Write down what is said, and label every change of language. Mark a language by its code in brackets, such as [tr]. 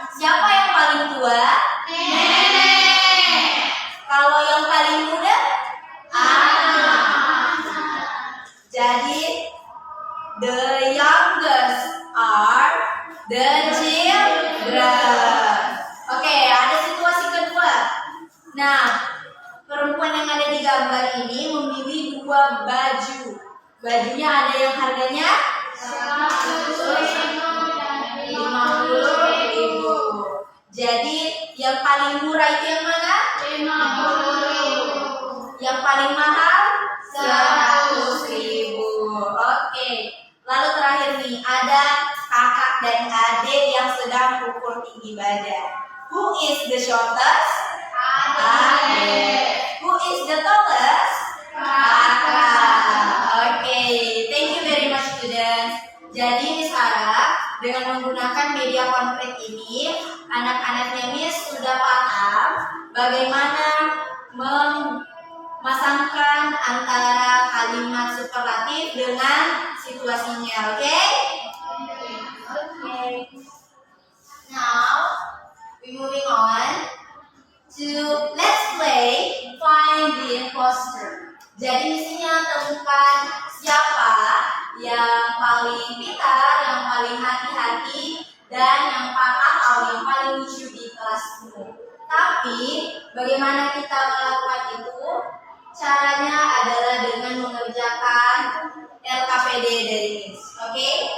[id] Siapa yang paling tua? Nenek. Kalau yang paling muda? Anak. Jadi [en] the youngest are the children. [id] Oke, ada situasi kedua. Nah, perempuan yang ada di gambar ini memilih 2 baju. Bajunya ada yang harganya 50.000. Jadi yang paling murah itu yang mana? 50.000. Yang paling mahal 100.000. Oke. Lalu terakhir nih ada kakak dan adik yang sedang ukur tinggi badan. [en] Who is the shortest? Adik. Who is the tallest? Kakak. Oke. Thank you very much students. [id] Jadi Sarah dengan menggunakan media konkret ini, anak-anaknya Miss sudah paham bagaimana memasangkan antara kalimat superlatif dengan situasinya, oke? [en] Okay. Now, we moving on to let's play find the imposter. [id] Jadi misinya temukan siapa yang paling pintar, yang paling hati-hati, dan atau yang paling lucu di kelasmu. Tapi bagaimana kita melakukan itu? Caranya adalah dengan mengerjakan LKPD dari Miss. Oke?